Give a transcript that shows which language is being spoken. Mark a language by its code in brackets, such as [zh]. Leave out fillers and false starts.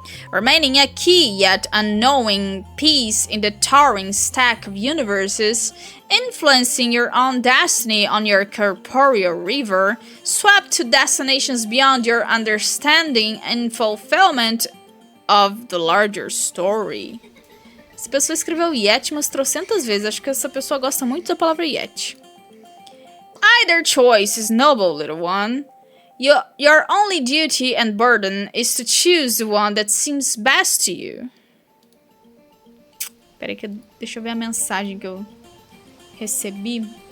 [en] Remaining a key yet unknowing piece in the towering stack of universes, influencing your own destiny on your corporeal river, swept to destinations beyond your understanding in fulfillment of the larger story. [pt] Essa pessoa escreveu Yeti umas trocentas vezes. Acho que essa pessoa gosta muito da palavra Yeti. [en] Either choice is noble, little one. Your only duty and burden is to choose the one that seems best to you. [pt] Peraí que deixa eu ver a mensagem que eu recebi.